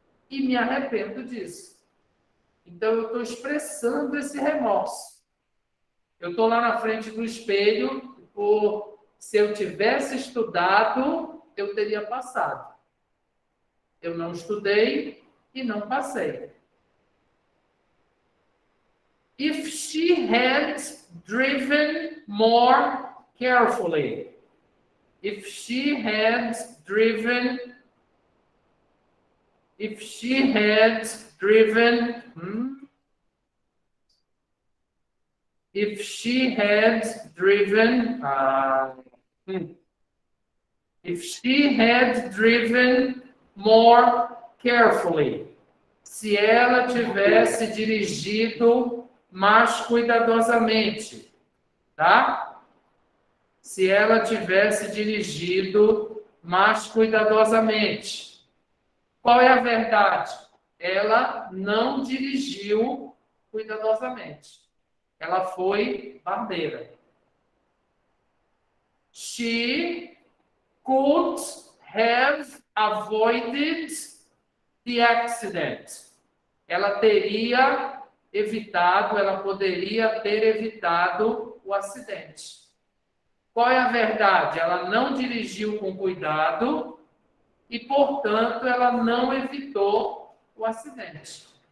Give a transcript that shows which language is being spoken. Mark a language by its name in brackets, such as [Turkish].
[Portuguese] E me arrependo disso. Então, eu estou expressando esse remorso. Eu estou lá na frente do espelho, se eu tivesse estudado, eu teria passado. Eu não estudei e não passei. [English] If she had driven more carefully. If she had driven If she had driven more carefully. [Portuguese] Se ela tivesse dirigido mais cuidadosamente, tá? Se ela tivesse dirigido mais cuidadosamente. Qual é a verdade? Ela não dirigiu cuidadosamente. Ela foi barbeira. [English] She could have avoided the accident. [Portuguese] Ela teria evitado, ela poderia ter evitado o acidente. Qual é a verdade? Ela não dirigiu com cuidado e, portanto, ela não evitou o acidente.